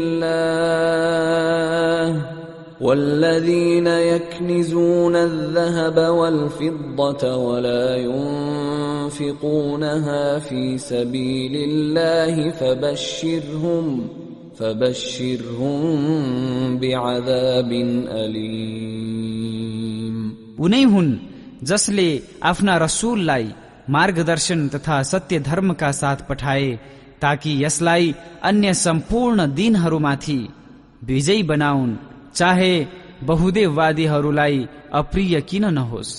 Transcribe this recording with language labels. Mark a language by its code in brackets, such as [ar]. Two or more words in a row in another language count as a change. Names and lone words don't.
[ar] الله والذين يكنزون الذهب والفضة ولا ينفقونها في سبيل الله فبشرهم بعذاب أليم। [ne] उनै हुन् जसले आफ्ना रसूललाई मार्गदर्शन तथा सत्य धर्मका साथ पठाए, ताकि यसलाई अन्य सम्पूर्ण दिनहरूमाथि विजयी बनाउन्, चाहे बहुदेववादीहरूलाई अप्रिय किन नहोस्।